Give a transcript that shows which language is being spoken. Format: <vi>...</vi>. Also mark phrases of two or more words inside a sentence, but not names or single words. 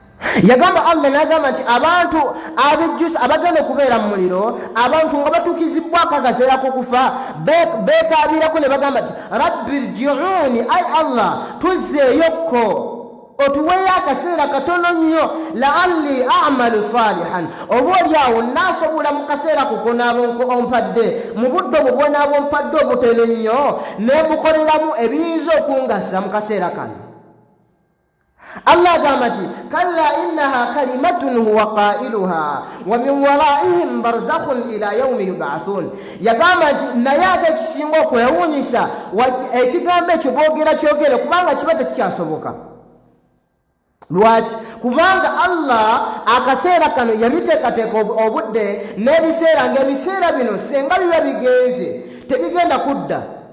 <lg>yagamba Allah n'agamba nti abantu abejjusa abagenda okubeera mu muliro abantu nga batukizibwako akaseera k'okufa beekaabirako ne bagamba nti</lg> <ar>رب ارجعون</ar> <lg>ai Allah tuzzeeyokko otuweeyo akaseera katono nnyo</lg> <ar>لعلي أعمل صالحا</ar> <lg>oba olyawo naasobola mu kaseera kukonaabo ompadde mu budde obwo bwonaabo ompadde obutono nnyo ne mukoleramu ebiyinza okungasa mu kaseera kano. Allah agamba nti</lg> <ar>كلا إنها كلمة هو قائلها ومن ورائهم برزخ إلى يوم يبعثون.</ar> <lg>yagamba nti naye ate ekisinga okwewuunyisa ekigambo ekyo kyogere kubanga kiba tekikyasoboka. Lwaki? Kubanga Allah akaseera kano yabiteekateeka obudde n'ebiseera ng'ebiseera bino senga biba bigenze tebigenda kudda.</lg>